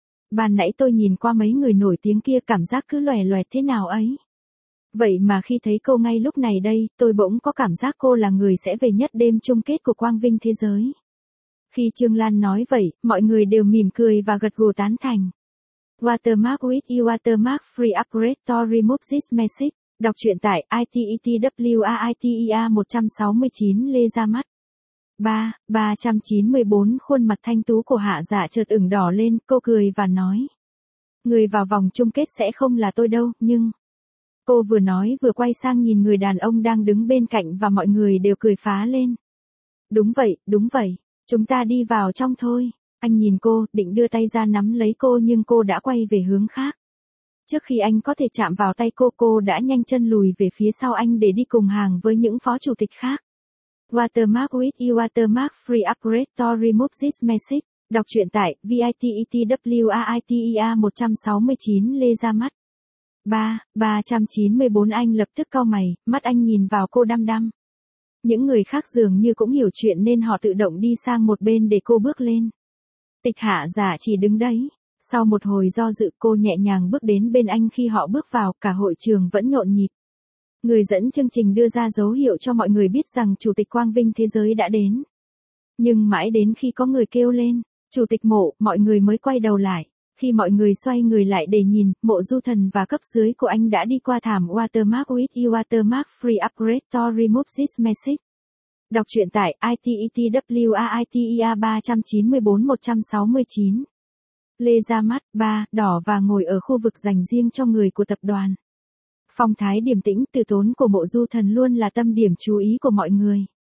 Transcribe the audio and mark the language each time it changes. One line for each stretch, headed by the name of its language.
Vietnamese: Ban nãy tôi nhìn qua mấy người nổi tiếng kia cảm giác cứ loè loẹt thế nào ấy. Vậy mà khi thấy cô ngay lúc này đây, tôi bỗng có cảm giác cô là người sẽ về nhất đêm chung kết của Quang Vinh thế giới. Khi Trương Lan nói vậy, mọi người đều mỉm cười và gật gù tán thành.
English: Watermark with you, watermark free upgrade to remove this message.
Vietnamese: Đọc truyện tại ITETWAITEA 169 lê ra mắt. 394 khuôn mặt thanh tú của Hạ Dạ chợt ửng đỏ lên, cô cười và nói. Người vào vòng chung kết sẽ không là tôi đâu, nhưng... Cô vừa nói vừa quay sang nhìn người đàn ông đang đứng bên cạnh và mọi người đều cười phá lên. Đúng vậy, chúng ta đi vào trong thôi. Anh nhìn cô, định đưa tay ra nắm lấy cô nhưng cô đã quay về hướng khác. Trước khi anh có thể chạm vào tay cô đã nhanh chân lùi về phía sau anh để đi cùng hàng với những phó chủ tịch khác.
English: Watermark with you, watermark free upgrade to remove this message.
Vietnamese: Đọc truyện tại VITETWAITEA 169 lê ra mắt. 394 anh lập tức cau mày, mắt anh nhìn vào cô đăm đăm. Những người khác dường như cũng hiểu chuyện nên họ tự động đi sang một bên để cô bước lên. Tịch Hạ Dạ chỉ đứng đấy. Sau một hồi do dự, cô nhẹ nhàng bước đến bên anh. Khi họ bước vào, cả hội trường vẫn nhộn nhịp. Người dẫn chương trình đưa ra dấu hiệu cho mọi người biết rằng Chủ tịch Quang Vinh thế giới đã đến. Nhưng mãi đến khi có người kêu lên, Chủ tịch Mộ, mọi người mới quay đầu lại. Khi mọi người xoay người lại để nhìn, Mộ Du Thần và cấp dưới của anh đã đi qua thảm.
English: Watermark with you, watermark free upgrade to remove this message.
Vietnamese: Đọc truyện tại ITETWAITEA 394-169. Lê ra mắt, ba, đỏ và ngồi ở khu vực dành riêng cho người của tập đoàn. Phong thái điềm tĩnh, từ tốn của Mộ Du Thần luôn là tâm điểm chú ý của mọi người.